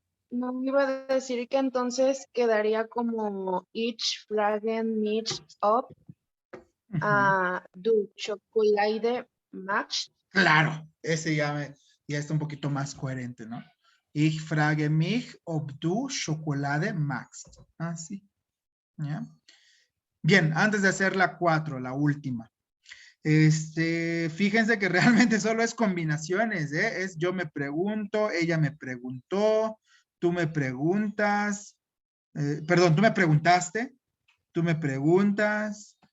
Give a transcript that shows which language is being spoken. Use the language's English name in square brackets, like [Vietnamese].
[Spanish] No, iba a decir que entonces quedaría como [German] ich fragen mich ob du Schokolade magst. [Spanish] Claro, ese ya está un poquito más coherente, ¿no? [German] Ich frage mich, ob du Schokolade magst. [Spanish] Ah, sí. ¿Ya? Bien, antes de hacer la 4, la última. Fíjense que realmente solo es combinaciones, ¿eh? Es yo me pregunto, ella me preguntó, tú me preguntas, perdón, tú me preguntaste, tú me preguntas.